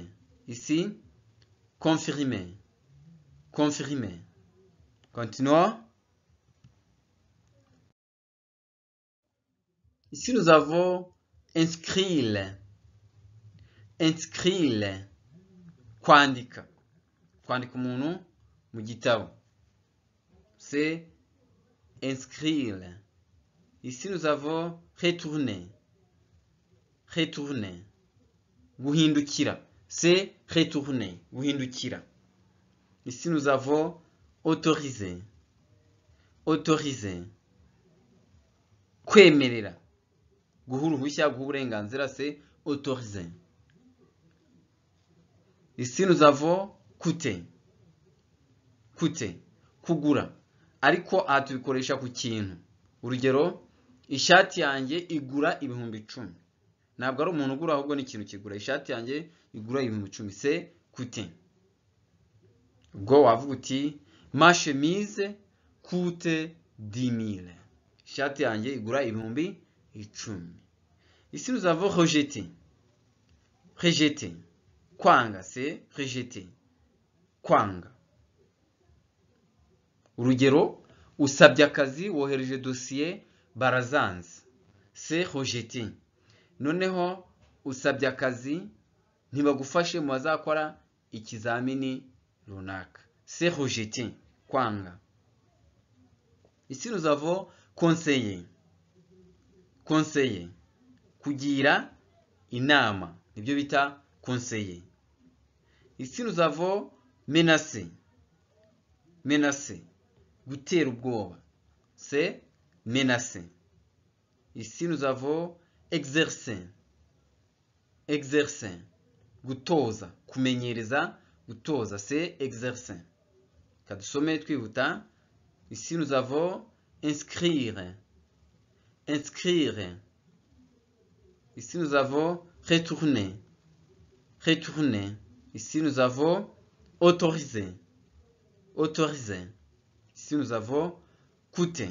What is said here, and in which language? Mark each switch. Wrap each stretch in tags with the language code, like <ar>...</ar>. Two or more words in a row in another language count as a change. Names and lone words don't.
<fr>Ici, confirmer, confirmer. Continuons. Ici, nous avons inscrire, inscrire.</fr> <rw>Kwandika, kwandika umuntu mu gitabo.</rw> <fr>C'est inscrire. Ici, nous avons retourner, retourner.</fr> <rw>Guhindukira.</rw> <fr>C'est retourner, guhindukira. Ici, nous avons autoriser, autoriser.</fr> <rw>Kwemerera. Guha uruhushya, guha uburenganzira,</rw> <fr>c'est autoriser. Ici, nous avons coûter, coûter,</fr> <rw>kugura. Ariko aha tubikoresha ku kintu. Urugero, ishati yanjye igura ibihumbi 10. Ntabwo ari umuntu ugura, ahubwo ni ikintu kigura. Ishati yanjye igura ibihumbi 10.</rw> <fr>C'est coûter.</fr> <rw>Ubwo wavuga uti</rw> <fr>ma chemise coûte 10 000.</fr> <rw>Ishati yanjye igura ibihumbi 10.</rw> <fr>Ici, nous avons rejeter, rejeter. Kwanga, c'est rejeter.</fr> <rw>Kwanga. Urugero, usabye akazi, wohereje dosiye, barazanze.</rw> <fr>C'est rejeter.</fr> <rw>Noneho, usabye akazi, ntibagufashe mu bazakora ikizamini runaka.</rw> <fr>C'est rejeter. Kwanga. Ici, nous avons conseiller. Conseiller.</fr> <rw>Kugira inama. Nibyo bita</rw> <fr>conseiller. Ici, nous avons menacer. Menacer.</fr> <rw>Gutera ubwoba.</rw> <fr>C'est menacer. Ici, nous avons exercer. Exercer.</fr> <rw>Gutoza. Kumenyereza. Gutoza.</rw> <fr>C'est exercer.</fr> <rw>Kadusome twihuta.</rw> <fr>Ici, nous avons inscrire. Inscrire. Ici, nous avons retourner. Retourner. Ici, nous avons autoriser. Autoriser. Ici, nous avons coûter.</fr>